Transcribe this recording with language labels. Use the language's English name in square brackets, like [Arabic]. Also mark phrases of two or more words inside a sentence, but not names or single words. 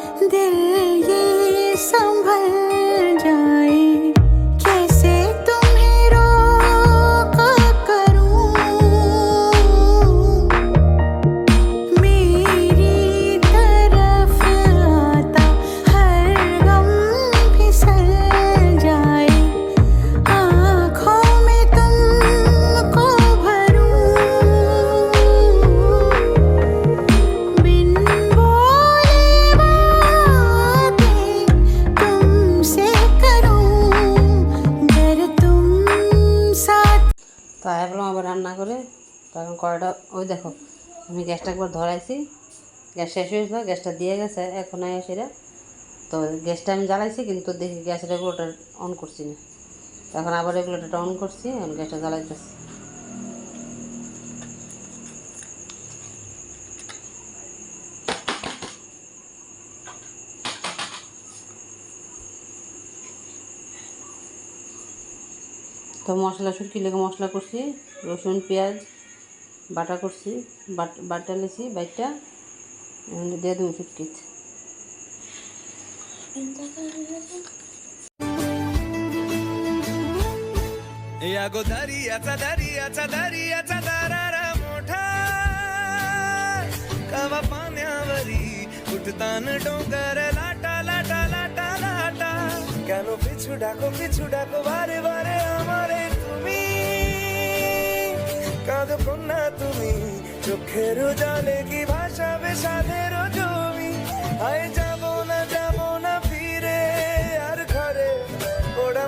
[Hindi] दिल ये संभल जाए, कैसे तुम्हें रोका करूं, मेरी तरफ आता हर गम फिसल जाए, आँखों में तुमको भरूं, बिन बोले बातें तुमसे करूं, अगर तुम साथ। [Bangla] তো এখন আবার রান্না করে তখন কড়াইটা ওই দেখো আমি গ্যাসটা একবার ধরাইছি, গ্যাস শেষ হয়েছিল, গ্যাসটা দিয়ে গেছে এখন সেটা। তো গ্যাসটা আমি জ্বালাইছি কিন্তু দেখি গ্যাস রেগুলেটর অন করছি না, এখন আবার রেগুলেটরটা অন করছি, এখন গ্যাসটা জ্বালাইতেছি। তো মশলা শুটকি লেগে মশলা করছি, রসুন পেঁয়াজ বাটা করছি, বাটা লেছি বাইটটা দিয়ে দেবো শুটকিতে। [Marathi] या गो दर्याचा दर्याचा दर्याचा दरारा मोठा, कवा पाण्यावरी उठतान डोंगर लाटा लाटा लाटा लाटा, [Bangla] কেন পিছু ডাকো বারে বারে আমারে তুমি, কাঁদো কন্যা তুমি, চোখের জলে কি ভাসাবে সাধের জমি, আয় যাব না ফিরে আর ঘরে, ওরা